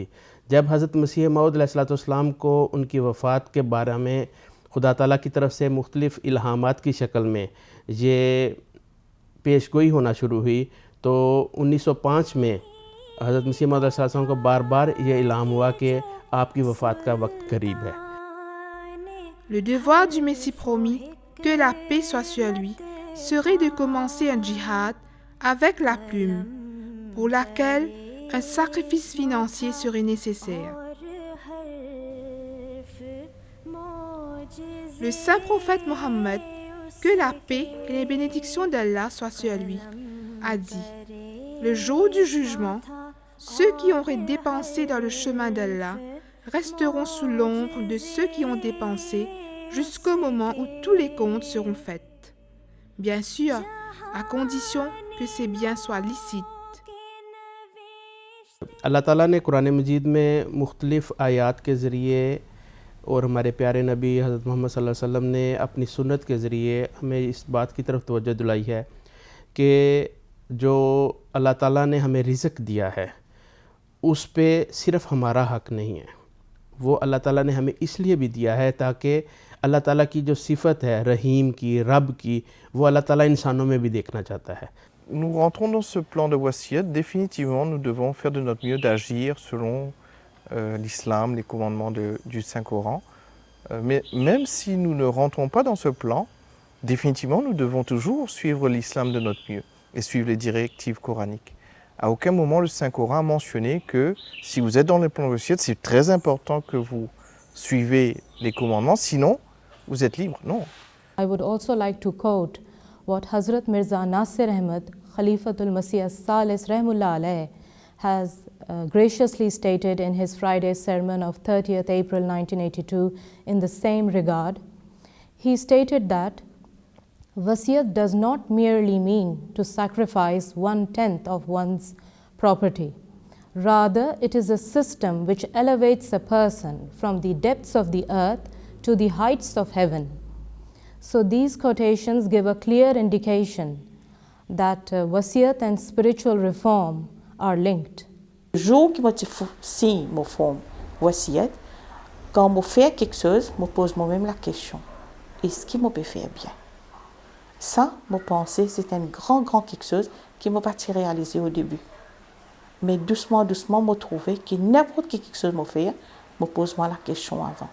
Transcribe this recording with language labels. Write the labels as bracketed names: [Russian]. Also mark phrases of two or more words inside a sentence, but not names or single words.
[Urdu] جب حضرت مسیح موعود علیہ السلام کو ان کی وفات کے بارے میں خدا تعالیٰ کی طرف سے مختلف الہامات کی شکل میں یہ پیشگوئی ہونا شروع ہوئی، تو 1905 میں حضرت مسیح موعود علیہ السلام کو بار بار یہ الہام ہوا کہ آپ کی وفات کا وقت قریب ہے. [French] Le devoir du Messie promis, que la paix soit sur lui, serait de commencer un djihad avec la plume, pour laquelle un sacrifice financier serait nécessaire. Le saint prophète Mohammed, que la paix et les bénédictions d'Allah soient sur lui, a dit: le jour du jugement, ceux qui auraient dépensé dans le chemin d'Allah resteront sous l'ombre de ceux qui ont dépensé jusqu'au moment où tous les comptes seront faits. Bien sûr, à condition que ces biens soient licites. [Urdu] اللہ تعالیٰ نے قرآن مجید میں مختلف آیات کے ذریعے اور ہمارے پیارے نبی حضرت محمد [Arabic] صلى الله عليه وسلم [Urdu] نے اپنی سنت کے ذریعے ہمیں اس بات کی طرف توجہ دلائی ہے کہ جو اللہ تعالیٰ نے ہمیں رزق دیا ہے اس پہ صرف ہمارا حق نہیں ہے، وہ اللہ تعالیٰ نے ہمیں اس لیے بھی دیا ہے تاکہ اللہ تعالیٰ کی جو صفت ہے رحیم کی، رب کی، وہ اللہ تعالیٰ انسانوں میں بھی دیکھنا چاہتا ہے. [French] Nous rentrons dans ce plan de wasiyat. Définitivement, nous devons faire de notre mieux d'agir selon l'islam, les commandements du Saint-Coran. Mais même si nous ne rentrons pas dans ce plan, définitivement, nous devons toujours suivre l'islam de notre mieux et suivre les directives coraniques. À aucun moment, le Saint-Coran a mentionné que si vous êtes dans le plan de wasiyat, c'est très important que vous suivez les commandements, sinon vous êtes libre. Non. [English] I would also like to quote what Hazrat Mirza Nasir Ahmad, Khalifatul Masih as-Salis [Arabic] رحمة الله عليه, [English] has graciously stated in his Friday sermon of 30th April 1982 in the same regard. He stated that wasiyat does not merely mean to sacrifice 1/10 of one's property. Rather, it is a system which elevates a person from the depths of the earth to the heights of heaven. So these quotations give a clear indication that wasiyat and spiritual reform are linked. [French] Le jour que si je fais wasiyat, quand je fais quelque chose, je pose moi-même la question: est-ce que je peux faire bien? Ça, je pense, c'est un grand quelque chose qui m'a pas réalisé au début. Mais doucement, je trouvais que n'importe quelque chose que je fais, je pose moi la question avant.